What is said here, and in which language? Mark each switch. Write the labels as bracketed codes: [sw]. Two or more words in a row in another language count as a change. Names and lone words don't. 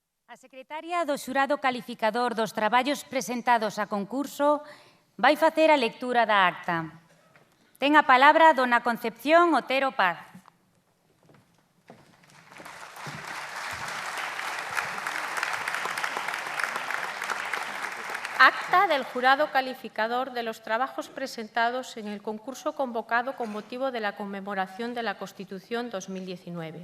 [gl] A secretaria do xurado calificador dos traballos presentados a concurso vai facer a lectura da acta. Ten a palabra dona Concepción Otero Paz. [es] Acta del jurado calificador de los trabajos presentados en el concurso convocado con motivo de la conmemoración de la Constitución 2019.